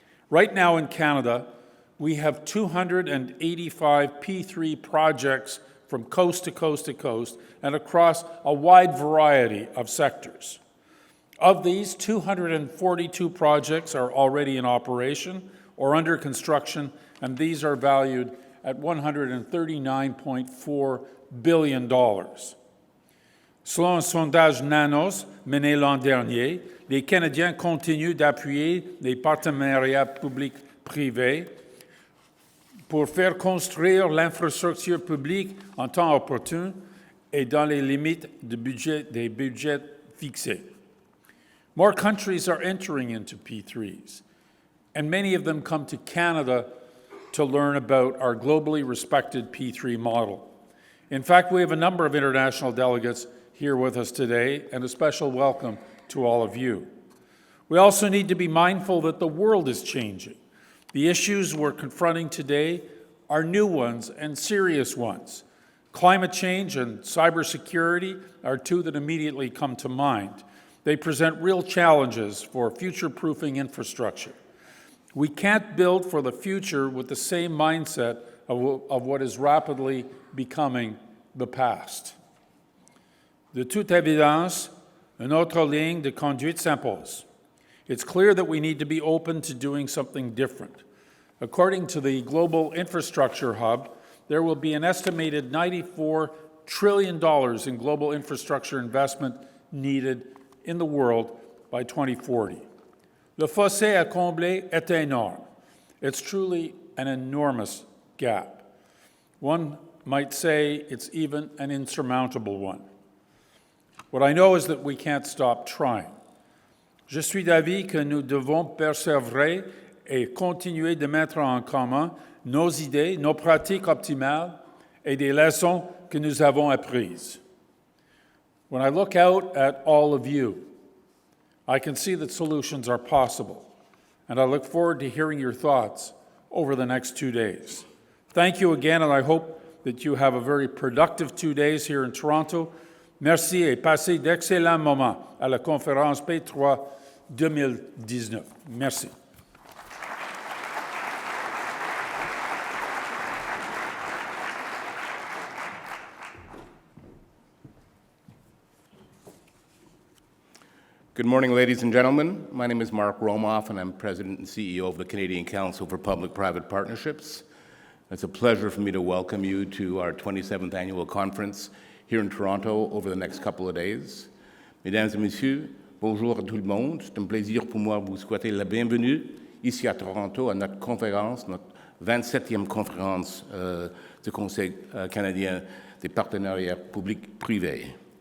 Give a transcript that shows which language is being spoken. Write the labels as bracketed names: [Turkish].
[English] Right now in Canada, we have 285 P3 projects from coast to coast to coast and across a wide variety of sectors. Of these, 242 projects are already in operation or under construction, and these are valued at $139.4 billion. [French] Selon un sondage Nanos mené l'an dernier, les Canadiens continuent d'appuyer les partenariats publics-privés pour faire construire l'infrastructure publique en temps opportun et dans les limites des budgets fixés. [English] More countries are entering into P3s, and many of them come to Canada to learn about our globally respected P3 model. In fact, we have a number of international delegates here with us today, and a special welcome to all of you. We also need to be mindful that the world is changing. The issues we're confronting today are new ones and serious ones. Climate change and cybersecurity are two that immediately come to mind. They present real challenges for future-proofing infrastructure. We can't build for the future with the same mindset of what is rapidly becoming the past. [French] De toute évidence, une autre ligne de conduite s'impose. [English] It's clear that we need to be open to doing something different. According to the Global Infrastructure Hub, there will be an estimated $94 trillion in global infrastructure investment needed in the world by 2040. [French] Le fossé à combler est énorme. [English] It's truly an enormous gap. One might say it's even an insurmountable one. What I know is that we can't stop trying. [French] Je suis d'avis que nous devons persévérer et continuer de mettre en commun nos idées, nos pratiques optimales et des leçons que nous avons apprises. [English] When I look out at all of you, I can see that solutions are possible, and I look forward to hearing your thoughts over the next 2 days. Thank you again, and I hope that you have a very productive 2 days here in Toronto. [French] Merci et passez d'excellents moments à la conférence P3 2019. Merci. [English] Good morning, ladies and gentlemen. My name is Mark Romoff, and I'm President and CEO of the Canadian Council for Public-Private Partnerships. It's a pleasure for me to welcome you to our 27th annual conference here in Toronto over the next couple of days. [French] Mesdames et messieurs, bonjour à tout le monde. C'est un plaisir pour moi de vous souhaiter la bienvenue ici à Toronto à notre conférence, notre 27e conférence du Conseil canadien des partenariats publics-privés.